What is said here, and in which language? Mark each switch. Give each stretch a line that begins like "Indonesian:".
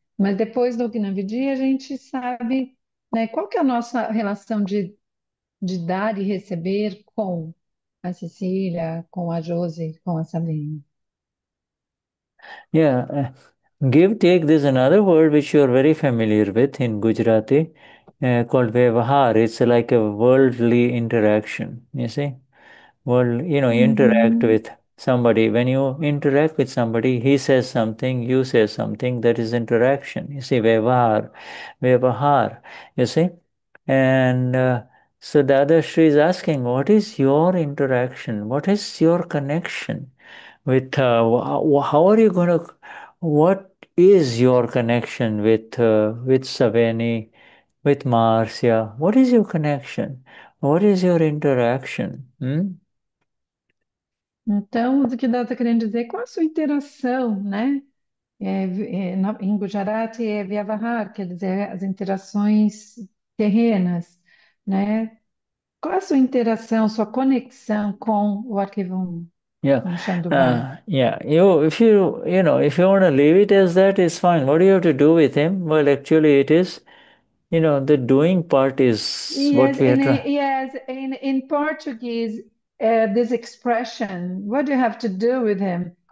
Portuguese: Mas depois do Gnavidi, a gente sabe, né, qual que é a nossa relação de dar e receber com a Cecília, com a Josi, com a Sabine.
English: Yeah, give take. There's another word which you're very familiar with in Gujarati called Vyavahar. It's like a worldly interaction. You see, interact Uhum. with somebody. When you interact with somebody, he says something, you say something. That is interaction. You see, Vyavahar, Vyavahar. You see, and so the other Shri is asking, what is your interaction? What is your connection? With how are you going to what is your connection with Saveni, with Marcia? What is your connection? What is your interaction? Hmm?
Portuguese: Então, o que ela está querendo dizer, qual a sua interação, né? Em Gujarati é Vyavahar, quer dizer, as interações terrenas, né? Qual a sua interação, sua conexão com o arquivo 1,
English: Yeah,
Portuguese: com o Shandubai?
English: yeah. If you want to leave it as that, it's fine. What do you have to do with him? Well, actually, it is, the doing part is what Yes, we are trying. yes, in Portuguese, this expression, what do you have to do with him?